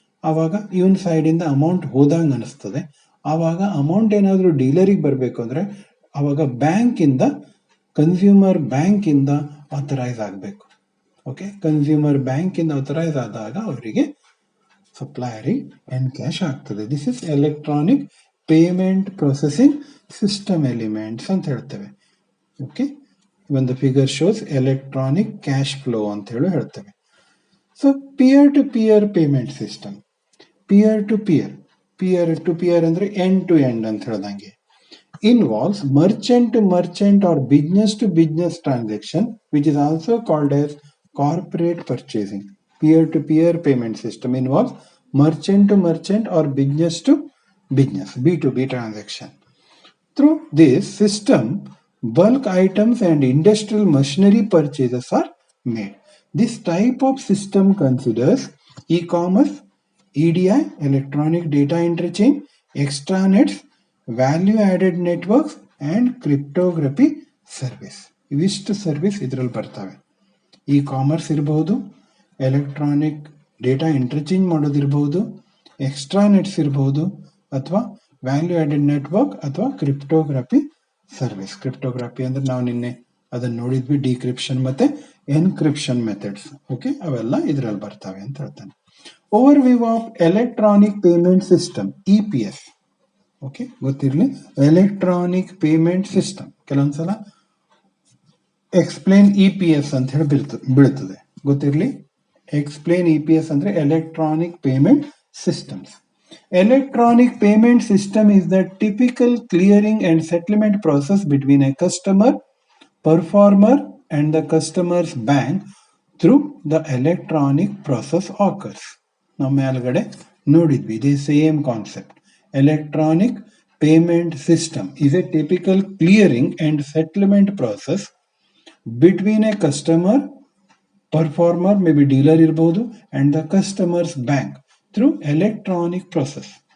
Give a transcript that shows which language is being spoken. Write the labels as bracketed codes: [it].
[kn] ಆವಾಗ ಇವನ್ ಸೈಡಿಂದ ಅಮೌಂಟ್ ಹೋದಂಗೆ ಅನಿಸ್ತದೆ. ಆವಾಗ ಅಮೌಂಟ್ ಏನಾದರೂ ಡೀಲರಿಗೆ ಬರಬೇಕು ಅಂದರೆ ಆವಾಗ ಬ್ಯಾಂಕಿಂದ ಕನ್ಸ್ಯೂಮರ್ ಬ್ಯಾಂಕಿಂದ ಅಥರೈಸ್ ಆಗಬೇಕು. ಓಕೆ, ಕನ್ಸ್ಯೂಮರ್ ಬ್ಯಾಂಕಿಂದ ಅಥರೈಸ್ ಆದಾಗ ಅವರಿಗೆ ಸಪ್ಲೈಯರಿಗೆ ಎನ್ಕ್ಯಾಶ್ ಆಗ್ತದೆ. [en] this is electronic payment processing system elements [kn] ಅಂತ ಹೇಳ್ತೇವೆ. [en] okay, when the figure shows electronic cash flow [kn] ಅಂತ ಹೇಳಿ ಹೇಳ್ತೇವೆ. [en] so peer to peer payment system, peer to peer [kn] ಅಂದ್ರೆ ಎಂಡ್ ಟು ಎಂಡ್ ಅಂತ ಹೇಳ್ದಂಗೆ, [en] involves merchant to merchant or business to business transaction, which is also called as corporate purchasing. Peer to peer payment system involves merchant to merchant or business to business, B2B transaction. Through this system, bulk items and industrial machinery purchases are made. This type of system considers e-commerce, EDI, electronic data interchange, extranets, value added networks and cryptography service. [kn] ಇವಿಷ್ಟು service ಇದರಲ್ಲಿ ಬರ್ತವೆ. E commerce ಇರಬಹುದು, electronic data interchange ಮಾಡೋದಿರ್ಬೋದು, ಎಕ್ಸ್ಟ್ರಾನೆಟ್ಸ್ ಇರ್ಬೋದು, ಅಥವಾ value added network ಅಥವಾ cryptography service. Cryptography ಅಂದರೆ ನಾವು ನಿನ್ನೆ ಅದನ್ನು ನೋಡಿದ್ವಿ, ಡಿಕ್ರಿಪ್ಷನ್ ಮತ್ತು ಎನ್ಕ್ರಿಪ್ಷನ್ ಮೆಥಡ್ಸ್. ಓಕೆ, ಅವೆಲ್ಲ ಇದರಲ್ಲಿ ಬರ್ತವೆ ಅಂತ ಹೇಳ್ತಾನೆ. [en] Overview of electronic payment system, EPS. [kn] Okay, ಗೊತ್ತಿರಲಿ, ಎಲೆಕ್ಟ್ರಾನಿಕ್ ಪೇಮೆಂಟ್ ಸಿಸ್ಟಮ್. ಕೆಲವೊಂದ್ಸಲ ಎಕ್ಸ್ಪ್ಲೇನ್ EPS ಅಂತ ಹೇಳಿ ಬೀಳ್ತದೆ, ಗೊತ್ತಿರಲಿ. ಎಕ್ಸ್ಪ್ಲೇನ್ EPS ಅಂದ್ರೆ electronic payment systems. [en] Electronic payment system is the typical clearing and settlement process between a customer, performer and the customer's bank through the electronic process occurs. [kn] ನಾವು ಮೇಲ್ಗಡೆ ನೋಡಿದ್ವಿ ಇದೇ same concept. [en] Electronic payment system is a typical clearing and settlement process between a customer, performer, maybe dealer irಬಹುದು, and the customer's bank through electronic process.